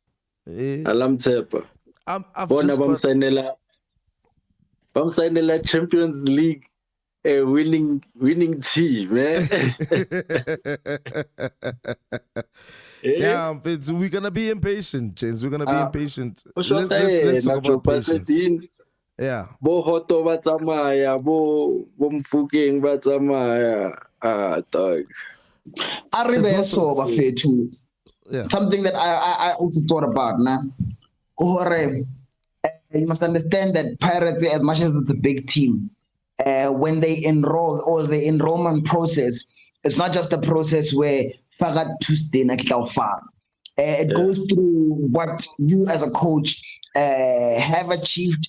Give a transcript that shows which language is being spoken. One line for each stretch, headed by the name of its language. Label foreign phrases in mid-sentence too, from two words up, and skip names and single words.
English: I'm signing a Champions League winning team, man. Yeah, we're gonna be impatient, James. We're gonna be impatient. Let's talk about patience. Yeah.
Tswana: Bo hoto batsamaya, bo mfukeng batsamaya.
English: Dog. Something that I also thought about, nah. You must understand that Pirates, as much as it's a big team, when they enroll or the enrollment process, it's not just a process where Fagat Tuesday it goes through what you as a coach have achieved.